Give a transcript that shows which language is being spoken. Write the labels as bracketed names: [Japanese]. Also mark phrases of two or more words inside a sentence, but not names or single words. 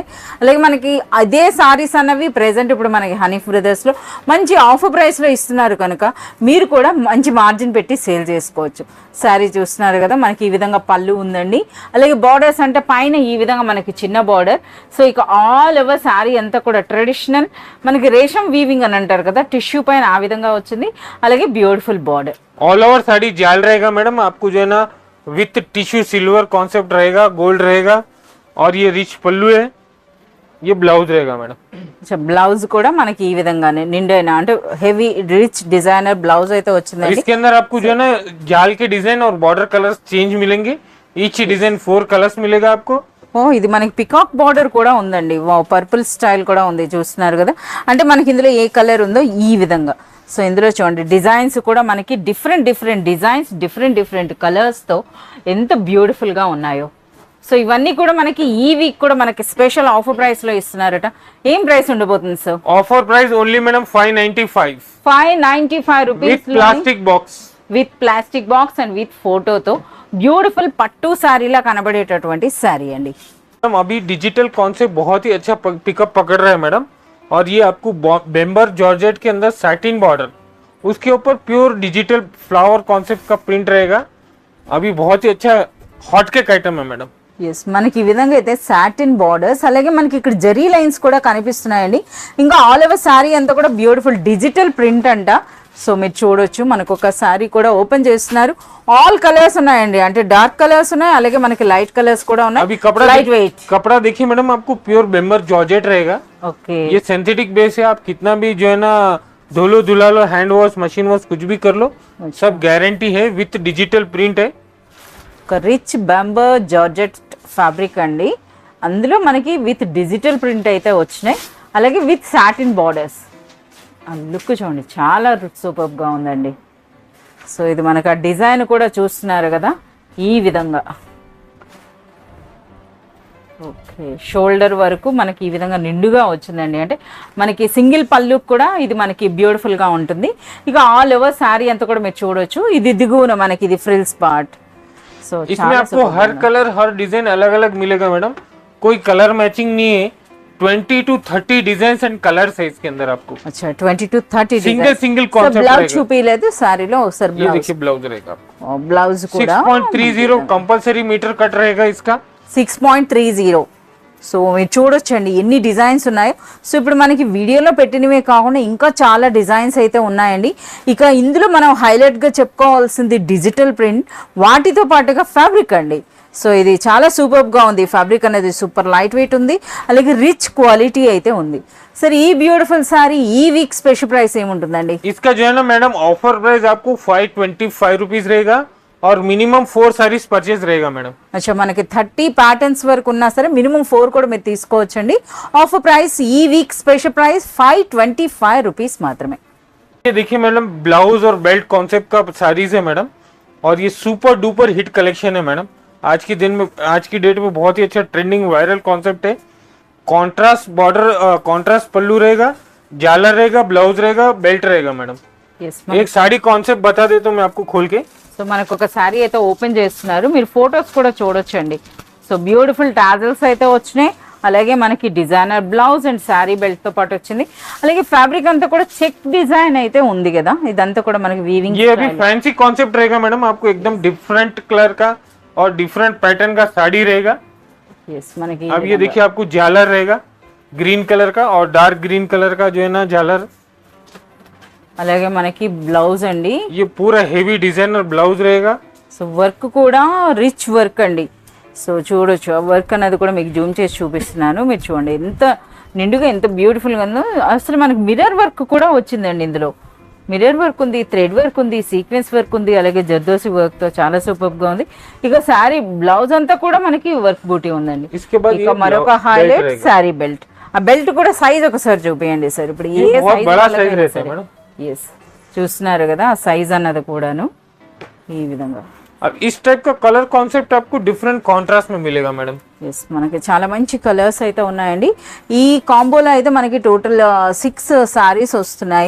[Telugu] అలాగే మనకి అదే శారీస్ అన్నవి ప్రెజెంట్ ఇప్పుడు మనకి హనీ బ్రదర్స్లో మంచి [English] offer priceలో [Telugu] ఇస్తున్నారు కనుక మీరు కూడా మంచి మార్జిన్ పెట్టి సేల్ చేసుకోవచ్చు. శారీ చూస్తున్నారు కదా, మనకి ఈ విధంగా పళ్ళు ఉందండి. అలాగే బార్డర్స్ అంటే పైన ఈ విధంగా మనకి చిన్న బార్డర్. సో ఇక [English] all over saree [Telugu] అంతా కూడా ట్రెడిషనల్ మనకి రేషం వీవింగ్ అని అంటారు కదా, టిష్యూ పైన ఆ విధంగా వచ్చింది. అలాగే [English] beautiful border. all over [Hindi] साड़ी जाल रहेगा मैडम. आपको जो है ना [English] with tissue silver concept [Hindi] रहेगा, गोल्ड रहेगा और ये रिच पल्लू है, ये ब्लाउज रहेगा मैडम. [Telugu] బ్లౌజ్ కూడా మనకి ఈ విధంగానే నిండైన అంటే [English] heavy rich designer blouse [Telugu] అయితే వచ్చిందండి. [Hindi] इसके अंदर आपको जो है ना जाल के डिजाइन और [English] border colours change [Hindi] मिलेंगे. [English] each design 4 colours [Hindi] मिलेगा आपको. [Telugu] ఓ ఇది మనకి [English] peacock border [Telugu] కూడా ఉందండి. [English] purple style [Telugu] కూడా ఉంది చూస్తున్నారు కదా. అంటే మనకి ఇందులో ఏ కలర్ ఉందో ఈ విధంగా. సో ఇందులో చూడండి డిజైన్స్ కూడా మనకి [English] different designs, different coloursతో [Telugu] ఎంత బ్యూటిఫుల్గా ఉన్నాయో. సో ఇవన్నీ కూడా మనకి ఈ వీక్ కూడా మనకి [English] special offer priceలో [Telugu] ఇస్తున్నారట. ఏం ప్రైస్ ఉండబోతుంది సార్? [English] offer price only [Hindi] मैडम 595. [Telugu] 595 రూపీస్ [English] plastic box, with plastic box and with photoతో [Telugu] బ్యూటిఫుల్ పట్టు శారీలా కనబడేటటువంటి శారీ అండి. [Hindi] मैडम अभी [English] digital concept [Hindi] बहुत ही अच्छा पिकअप पकड़ रहा है मैडम. और ये आपको [English] bember georgette [Hindi] के अंदर [English] satin border, [Hindi] उसके ऊपर [English] pure digital flower concept [Hindi] का प्रिंट रहेगा. अभी बहुत ही अच्छा [English] hot cake item [Hindi] है मैडम. [Telugu] ఎస్, మనకి ఈ విధంగా అయితే [English] satin borders, [Telugu] అలాగే మనకి ఇక్కడ జరీ లైన్స్ కూడా కనిపిస్తున్నాయండి. ఇంకా [English] all over saree [Telugu] అంతా కూడా [English] beautiful digital print [Telugu] అంట. సో మీరు చూడొచ్చు, మనకు ఒక శారీ కూడా ఓపెన్ చేస్తున్నారు. [English] all colours [Telugu] ఉన్నాయండి, అంటే [English] dark colours [Telugu] ఉన్నాయి, అలాగే మనకి [English] light colours [Telugu] కూడా ఉన్నాయి. [English] light weight [Hindi] कपड़ा देखिए मैडम, आपको [English] pure bember georgette [Hindi] रहेगा. ओके, ये [English] synthetic base [Hindi] है. आप कितना भी जो है ना धो लो, धुला लो, [English] hand wash, machine wash [Hindi] कुछ भी कर लो, सब गारंटी है. [English] with digital print [Hindi] है. [Telugu] ఒక [English] rich bomber georgette fabric [Telugu] అండి. అందులో మనకి [English] with digital print [Telugu] అయితే వచ్చినాయి, అలాగే [English] with satin borders. [Telugu] ఆ లుక్ చూడండి, చాలా సూపర్గా ఉందండి. సో ఇది మనకు ఆ డిజైన్ కూడా చూస్తున్నారు కదా ఈ విధంగా. ఓకే, షోల్డర్ వరకు మనకి ఈ విధంగా నిండుగా వచ్చిందండి. అంటే మనకి సింగిల్ పళ్ళు కూడా ఇది మనకి బ్యూటిఫుల్గా ఉంటుంది. ఇక [English] all over saree [Telugu] అంతా కూడా మీరు చూడొచ్చు. ఇది దిగువన మనకి ఇది [English] frills part. [Telugu] సో [Hindi] इसमें आपको हर कलर हर डिजाइन अलग अलग मिलेगा मैडम. कोई कलर मैचिंग नहीं है. 20 to 30 [English] design and colours [Hindi] है इसके अंदर आपको. अच्छा, 20 to 30 [English] single single concept [Hindi] ब्लाउज रहेगा. [Telugu] చూపిలేదు సారీలో ఒకసారి [Hindi] ये [Telugu] బ్లౌజ్. [Hindi] देखिए ब्लाउज रहेगा आपको. [Telugu] బ్లౌజ్ కూడా [Hindi] 6.30 [English] compulsory metre cut [Hindi] रहेगा इसका. 6.30. [Telugu] సో మీరు చూడొచ్చండి ఎన్ని డిజైన్స్ ఉన్నాయో. సో ఇప్పుడు మనకి వీడియోలో పెట్టినవే కాకుండా ఇంకా చాలా డిజైన్స్ అయితే ఉన్నాయండి. ఇక ఇందులో మనం హైలైట్గా చెప్పుకోవాల్సింది [English] digital print, [Telugu] వాటితో పాటుగా ఫ్యాబ్రిక్ అండి. సో ఇది చాలా సూపర్గా ఉంది. ఫ్యాబ్రిక్ అనేది [English] super light weight [Telugu] ఉంది, అలాగే [English] rich quality [Telugu] అయితే ఉంది. సరే, ఈ [English] beautiful saree [Telugu] ఈ [English] week special price [Telugu] ఏముంటుందండి? [Hindi] इसका जो है ना मैडम [English] offer price [Hindi] आपको 525 रुपीज रहेगा और [English] minimum 4 sarees purchase [Hindi] रहेगा मैडम. [Telugu] అచ్చా, మనకి 30 ప్యాటర్న్స్ వరకు ఉన్నా సరే మినిమం 4 కూడా మీరు తీసుకోవచ్చండి. [English] offer price [Telugu] ఈ [English] week special price 525 rupees [Telugu] మాత్రమే. [Hindi] ये देखिए मैडम, ब्लाउज और [English] belt concept [Hindi] का साड़ीज है मैडम, और ये [English] super duper hit collection [Hindi] है मैडम. आज के दिन में, आज की डेट में बहुत ही अच्छा [English] trending viral concept [Hindi] है. [English] contrast border, contrast [Hindi] पल्लू रहेगा, झालर रहेगा, ब्लाउज रहेगा, बेल्ट रहेगा मैडम. [Telugu] ఎస్, [Hindi] एक साड़ी कॉन्सेप्ट बता देता हूँ मैं आपको खोल के. [Telugu] సో మనకు ఒక శారీ అయితే ఓపెన్ చేస్తున్నారు, మీరు ఫొటోస్ కూడా చూడొచ్చండి. సో [English] beautiful tassels [Telugu] అయితే వచ్చినాయి, అలాగే మనకి [English] designer blouse and saree belt [Telugu] తో పాటు వచ్చింది. అలాగే ఫ్యాబ్రిక్ అంతా కూడా [English] check design [Telugu] అయితే ఉంది కదా, ఇదంతా కూడా మనకి వీవింగ్. [Hindi] ये अभी [English] fancy concept [Hindi] रहेगा मैडम, आपको एकदम डिफरेंट कलर का और डिफरेंट पैटर्न का साड़ी रहेगा. [Telugu] ఎస్, మనకి [Hindi] अब ये देखिए आपको झालर रहेगा [English] green colour [Hindi] का, और [English] dark green colour [Hindi] का जो है ना झालर. [Telugu] అలాగే మనకి బ్లౌజ్ అండి. [Hindi] ये पूरा [English] heavy designer blouse [Hindi] रहेगा. [Telugu] సో వర్క్ కూడా [English] rich work [Telugu] అండి. సో చూడొచ్చు, ఆ వర్క్ అనేది కూడా మీకు జూమ్ చేసి చూపిస్తున్నాను. మీరు చూడండి ఎంత నిండుగా, ఎంత బ్యూటిఫుల్గా ఉందో. అసలు మనకి [English] mirror work [Telugu] కూడా వచ్చిందండి ఇందులో. [English] mirror work [Telugu] ఉంది, [English] thread work [Telugu] ఉంది, [English] sequence work [Telugu] ఉంది, అలాగే జర్దోసి వర్క్ తో చాలా సూపర్గా ఉంది. ఇక [English] saree blouse [Telugu] అంతా కూడా మనకి వర్క్ బూటీ ఉందండి. [Hindi] इसके बाद [Telugu] ఇక [Hindi] ये [Telugu] మరొక belt హైలైట్ [Hindi] रहेगा. [English] saree belt. [Telugu] ఆ బెల్ట్ కూడా సైజ్ ఒకసారి చూపించండి సార్. ఇప్పుడు ఏ [Hindi] ये बहुत बड़ा [Telugu] సైజ్ [Hindi] साइज रहता है मैडम. [Telugu] ఎస్, చూస్తున్నారు కదా ఆ సైజ్ అన్నది కూడాను ఈ విధంగా. [Hindi] अब इस टाइप का [English] colour concept [Hindi] आपको डिफरेंट कॉन्ट्रास्ट में मिलेगा मैडम. [Telugu] ఎస్, మనకి చాలా మంచి కలర్స్ అయితే ఉన్నాయండి. ఈ కాంబోలో అయితే మనకి [English] total 6 sarees [Telugu] వస్తున్నాయి.